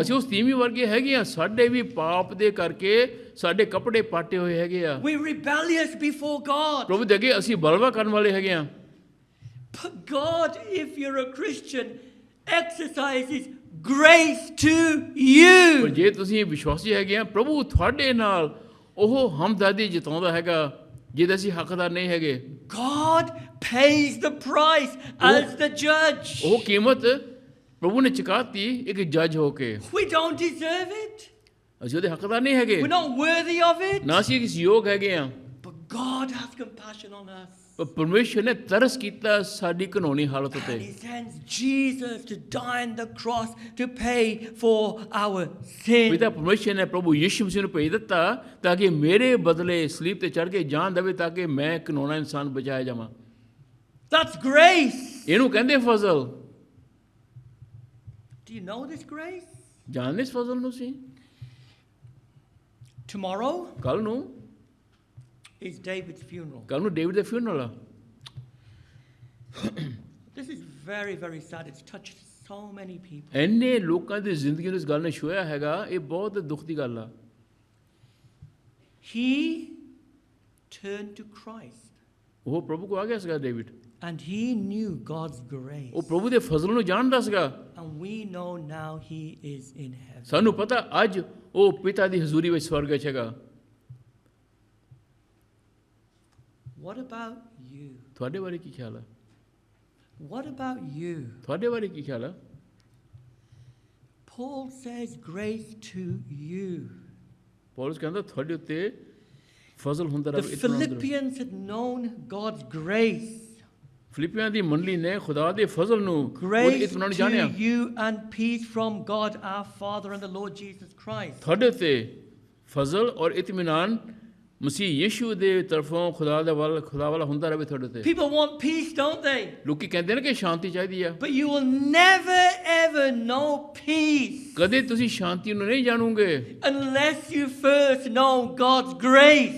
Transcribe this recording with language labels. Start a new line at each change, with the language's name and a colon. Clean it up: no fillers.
Punjabi: ਅਸੀਂ ਉਸ ਤੀਵੀਂ ਵਰਗੇ ਹੈਗੇ ਆ, ਸਾਡੇ ਵੀ ਪਾਪ ਦੇ ਕਰਕੇ ਸਾਡੇ ਕੱਪੜੇ ਪਾਟੇ ਹੋਏ ਹੈਗੇ ਆ।
English: We're rebellious before God.
Punjabi: ਪ੍ਰਭੂ ਦੇ ਅੱਗੇ ਅਸੀਂ ਬਲਵਾ ਕਰਨ ਵਾਲੇ ਹੈਗੇ ਆ।
English: But God, if you're a Christian, exercises grace to
Punjabi: ਪਰ ਜੇ ਤੁਸੀਂ ਵਿਸ਼ਵਾਸੀ ਹੈਗੇ ਆ, ਪ੍ਰਭੂ ਤੁਹਾਡੇ ਨਾਲ ਉਹ ਹਮਦਰਦੀ ਜਤਾਉਂਦਾ ਹੈਗਾ ਜਿਹਦੇ ਅਸੀਂ ਹੱਕਦਾਰ ਨਹੀਂ ਹੈਗੇ।
English: God pays the price as the judge.
Punjabi: ਉਹ ਕੀਮਤ ਪ੍ਰਭੂ ਨੇ ਚੁਕਾਤੀ ਇੱਕ ਜੱਜ ਹੋ ਕੇ।
English: We don't deserve it.
Punjabi: ਅਸੀਂ ਉਹਦੇ ਹੱਕਦਾਰ ਨਹੀਂ ਹੈਗੇ,
English: We're not worthy of it.
Punjabi: ਨਾ ਅਸੀਂ ਕਿਸ ਯੋਗ ਹੈਗੇ ਆ।
English: But God has compassion on us.
Punjabi: ਪਰ ਪਰਮੇਸ਼ਰ ਨੇ ਤਰਸ ਕੀਤਾ ਸਾਡੀ ਕਾਨੂੰਨੀ ਹਾਲਤ
English: And
Punjabi: ਉੱਤੇ।
English: He sends Jesus to die on the cross to pay for our sin.
Punjabi: ਪਿਤਾ ਪਰਮੇਸ਼ਰ ਨੇ ਪ੍ਰਭੂ ਯਿਸੂ ਮਸੀਹ ਨੂੰ ਭੇਜ ਦਿੱਤਾ ਤਾਂ ਕਿ ਮੇਰੇ ਬਦਲੇ ਸਲੀਬ ਤੇ ਚੜ੍ਹ ਕੇ ਜਾਨ ਦੇਵੇ, ਤਾਂ ਕਿ ਮੈਂ ਕਾਨੂੰਨਾ ਇਨਸਾਨ ਬਚਾਇਆ ਜਾਵਾਂ।
English: That's grace.
Punjabi: ਇਹਨੂੰ ਕਹਿੰਦੇ ਫਜ਼ਲ।
English: Do you know this grace?
Punjabi: ਜਾਣਦੇ ਇਸ ਫਜ਼ਲ ਨੂੰ ਸੀ?
English: Tomorrow
Punjabi: ਕੱਲ ਨੂੰ
English: is David's funeral.
Punjabi: ਕੱਲ ਨੂੰ ਡੇਵਿਡ ਦਾ ਫਿਊਨਰਲ ਆ।
English: This is very, very sad. It's touched so many people.
Punjabi: ਇੰਨੇ ਲੋਕਾਂ ਦੀ ਜ਼ਿੰਦਗੀ ਨੂੰ ਇਸ ਗੱਲ ਨੇ ਛੂਹਿਆ ਹੈਗਾ, ਇਹ ਬਹੁਤ ਦੁੱਖ ਦੀ ਗੱਲ ਆ।
English: He turned to Christ.
Punjabi: ਉਹ ਪ੍ਰਭੂ ਕੋ ਆ ਗਿਆ ਸੀਗਾ David,
English: And he knew God's grace.
Punjabi: ਉਹ ਪ੍ਰਭੂ ਦੇ ਫਜ਼ਲ ਨੂੰ ਜਾਣਦਾ ਸੀਗਾ।
English: And we know now he is in heaven.
Punjabi: ਸਾਨੂੰ ਪਤਾ ਅੱਜ ਉਹ ਪਿਤਾ ਦੀ ਹਜ਼ੂਰੀ ਵਿੱਚ ਸਵਰਗ ਵਿੱਚ ਹੈਗਾ।
English: What about you?
Punjabi: ਤੁਹਾਡੇ ਬਾਰੇ ਕੀ ਖਿਆਲ ਆ?
English: What about you?
Punjabi: ਤੁਹਾਡੇ ਬਾਰੇ ਕੀ ਖਿਆਲ ਆ?
English: Paul says grace to you.
Punjabi: Paulus ਕਹਿੰਦਾ ਤੁਹਾਡੇ ਉੱਤੇ ਫਜ਼ਲ ਹੁੰਦਾ
English: The
Punjabi: ਰਹੇ।
English: Philippians had known God's grace.
Punjabi: ਫਿਲਿੱਪੀਆਂ ਦੀ ਮੰਡਲੀ ਨੇ ਖੁਦਾ ਦੇ ਫਜ਼ਲ ਨੂੰ
English: Grace
Punjabi: ਇਤਮਾਨ
English: to
Punjabi: ਜਾਣਿਆ।
English: you and peace from God our Father and the Lord Jesus Christ.
Punjabi: ਤੁਹਾਡੇ ਉੱਤੇ ਫਜ਼ਲ ਔਰ ਇਤਮਾਨ ਮਸੀਹ ਯੀਸ਼ੂ ਦੇ ਤਰਫੋਂ ਖੁਦਾ ਵਾਲਾ ਹੁੰਦਾ ਰਹੇ ਤੁਹਾਡੇ ਉੱਤੇ।
English: People want peace, don't they?
Punjabi: ਲੋਕੀ ਕਹਿੰਦੇ ਨੇ ਕਿ ਸ਼ਾਂਤੀ ਚਾਹੀਦੀ ਆ,
English: But you will never ever know peace
Punjabi: ਕਦੇ ਤੁਸੀਂ ਸ਼ਾਂਤੀ ਨੂੰ ਨਹੀਂ ਜਾਣੋਗੇ
English: unless you first know God's grace.